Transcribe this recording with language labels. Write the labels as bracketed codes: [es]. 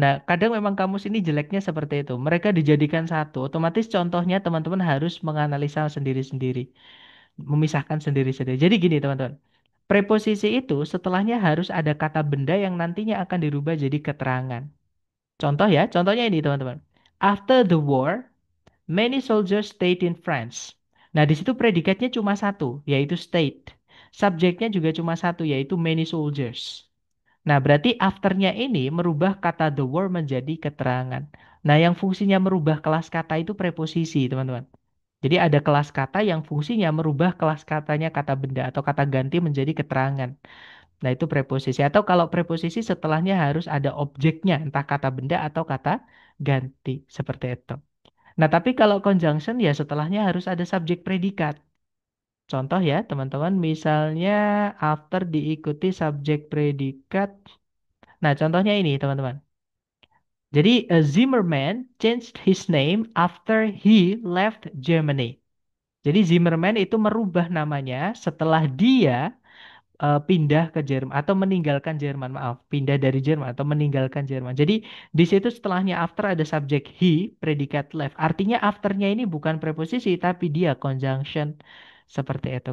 [id] Nah, kadang memang kamus ini jeleknya seperti itu. Mereka dijadikan satu. Otomatis contohnya teman-teman harus menganalisa sendiri-sendiri. Memisahkan sendiri-sendiri. Jadi gini teman-teman. Preposisi itu setelahnya harus ada kata benda yang nantinya akan dirubah jadi keterangan. Contoh ya, contohnya ini teman-teman. [en] After the war, many soldiers stayed in France. [id] Nah, di situ predikatnya cuma satu, yaitu stayed. Subjeknya juga cuma satu, yaitu many soldiers. Nah, berarti afternya ini merubah kata the word menjadi keterangan. Nah, yang fungsinya merubah kelas kata itu preposisi, teman-teman. Jadi ada kelas kata yang fungsinya merubah kelas katanya kata benda atau kata ganti menjadi keterangan. Nah, itu preposisi. Atau kalau preposisi setelahnya harus ada objeknya, entah kata benda atau kata ganti. Seperti itu. Nah, tapi kalau conjunction ya setelahnya harus ada subjek predikat. Contoh ya, teman-teman, misalnya after diikuti subjek predikat. Nah, contohnya ini, teman-teman. [en] Jadi, Zimmerman changed his name after he left Germany. [id] Jadi, Zimmerman itu merubah namanya setelah dia pindah ke Jerman atau meninggalkan Jerman. Maaf, pindah dari Jerman atau meninggalkan Jerman. Jadi, di situ setelahnya after ada subjek he, predikat left. Artinya afternya ini bukan preposisi, tapi dia conjunction. Seperti itu.